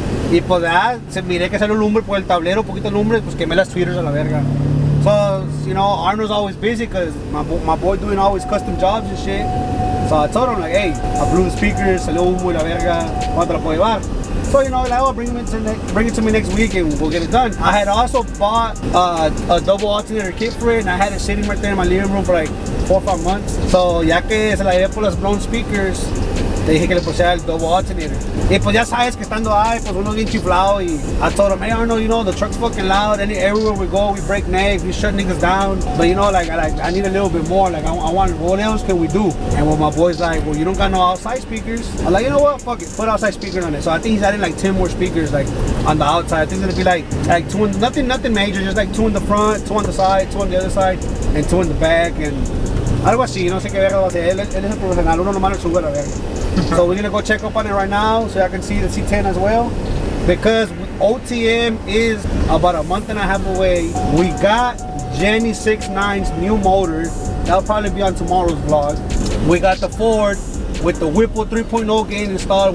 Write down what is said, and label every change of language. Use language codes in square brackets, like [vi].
[es] Y pues se miré que salió lumbre por el tablero, un poquito de lumbre, pues quemé las tweeters a la verga. [en] So, you know, Arnold's always busy because my boy doing always custom jobs and shit. So I told him like, hey, I blew the speakers, [es] salió humo y la verga, ¿cuánto la puedo llevar? [en] So, you know, like, oh, bring it to me next week and we'll get it done. I had also bought a double alternator kit for it, and I had it sitting right there in my living room for like 4 or 5 months. [es] So, ya que se la llevé por las blown speakers, le dije que le pusiera el double alternator. Y pues ya sabes que estando ahí, pues uno bien chiflado. [en] Y I told him, hey Arnold, you know, the truck's fucking loud. Everywhere we go, we break necks, we shut niggas down. But you know, like I need a little bit more. Like I want, what else can we do? And when my boy's like, well, you don't got no outside speakers. I'm like, you know what, fuck it, put outside speakers on it. So I think he's adding like 10 more speakers like on the outside. I think it's gonna be like 2 in, nothing major, just like 2 in the front, 2 on the side, 2 on the other side, and 2 in the back, and [es] algo así, no sé qué verga va a hacer. Él es el profesional, uno nomás le sube a la verga. [en] So we're gonna go check up on it right now so I can see the C10 as well, because OTM is about a month and a half away. We got Jenny 6.9's new motor. That'll probably be on tomorrow's vlog. We got the Ford with the Whipple 3.0 gain installed.